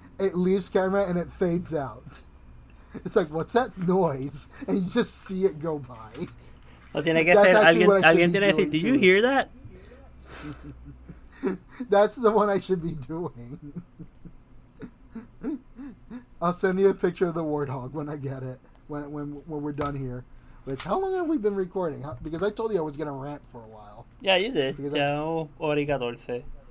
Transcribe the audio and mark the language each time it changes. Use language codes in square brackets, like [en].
[en] It leaves camera and it fades out. It's like, what's that noise? And you just see it go by. [es] O tiene que ser alguien tiene que decir, [en] "Did you hear that?" That's the one I should be doing. I'll send you a picture of the warthog when I get it. When we're done here. Which, how long have we been recording? Because I told you I was going to rant for a while. Yeah, you did. [es] Ya hora y 14.